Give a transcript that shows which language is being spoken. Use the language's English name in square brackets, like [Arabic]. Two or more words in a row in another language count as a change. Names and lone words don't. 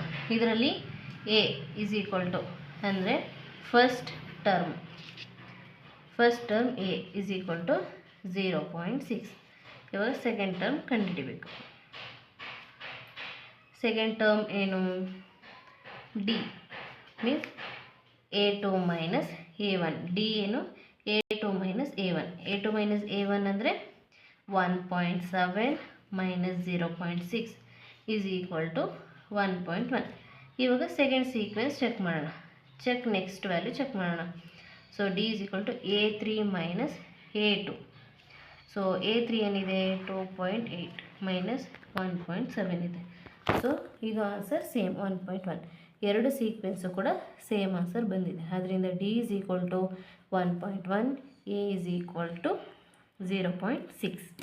[Kannada] ಇದರಲ್ಲಿ A = ಅಂದರೆ [English] first term [Kannada] A = 0.6. ಇವಾಗ [English] second term [Kannada] ಕಂಡುಹಿಡಿಬೇಕು. [English] second term [Kannada] ಏನು? D ಮೀನ್ಸ್ a2 - a1. D ಏನು? a2 - a1. a2 - a1 ಅಂದರೆ 1.7 - 0.6 = 1.1. ಇವಾಗ [English] second sequence check [Kannada] ಮಾಡೋಣ. [English] next value check [Kannada] ಮಾಡೋಣ. ಸೊ D = a3 - a2. ಸೊ a3 ಏನಿದೆ? 2.8 - 1.7 ಇದೆ. ಸೊ ಇದು [English] answer same [Kannada] 1.1. ಎರಡು ಸೀಕ್ವೆನ್ಸು ಕೂಡ [English] same answer [Kannada] ಬಂದಿದೆ. ಅದರಿಂದ D = 1.1, A = 0.6.